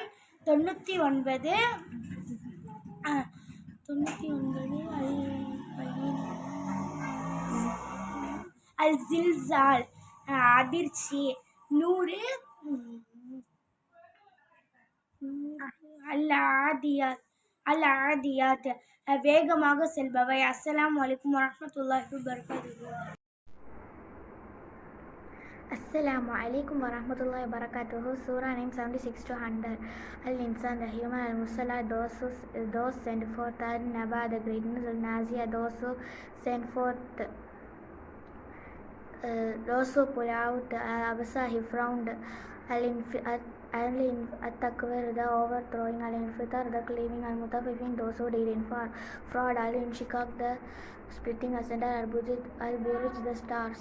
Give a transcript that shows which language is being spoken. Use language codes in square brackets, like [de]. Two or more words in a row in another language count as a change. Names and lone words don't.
[ta] 99 அல் ஜில்சால் அதிர்ச்சி. 100 அல் ஆதியாத் வேகமாக செல்பவை. [ar] السلام عليكم ورحمة الله وبركاته. السلام عليكم ورحمة الله وبركاته. [en] Surah name 76 to 100. Al-Insan, the human, Al-Mursala, those sent forth, Al-Naba, the greatness, Al-Nazia, those who sent forth, those who pull out, Al-Abasa, he frowned, Al-Takwir, the overthrowing, Al-Infitar, the cleaving, Al-Mutafifin, those who did in fraud, Al-Inshikak, the splitting asunder, Al-Buruj, the stars.